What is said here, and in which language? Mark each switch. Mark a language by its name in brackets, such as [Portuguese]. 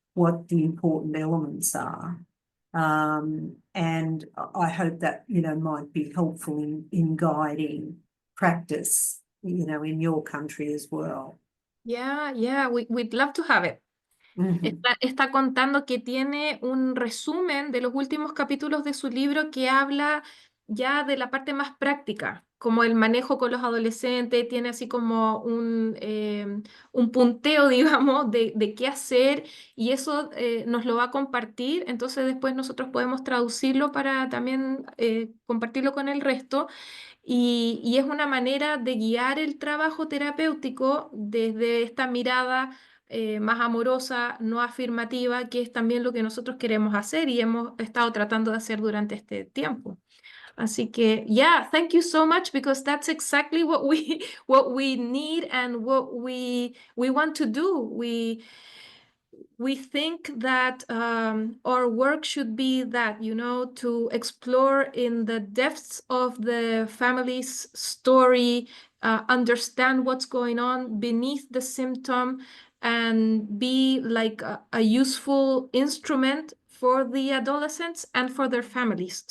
[English] what the important elements are. And I hope that, you know, might be helpful in guiding practice, you know, in your country as well. Yeah, we'd love to have it. Mhm. [Spanish] Está contando que tiene un resumen de los últimos capítulos de su libro que habla ya de la parte más práctica, como el manejo con los adolescentes, tiene así como un punteo, digamos, de qué hacer y eso nos lo va a compartir, entonces después nosotros podemos traducirlo para también compartirlo con el resto. Y es una manera de guiar el trabajo terapéutico desde esta mirada más amorosa, no afirmativa, que es también lo que nosotros queremos hacer y hemos estado tratando de hacer durante este tiempo. Así que, [English] yeah, thank you so much because that's exactly what we need and what we want to do. We think that our work should be that, you know, to explore in the depths of the family's story, understand what's going on beneath the symptom, and be like a useful instrument for the adolescents and for their families.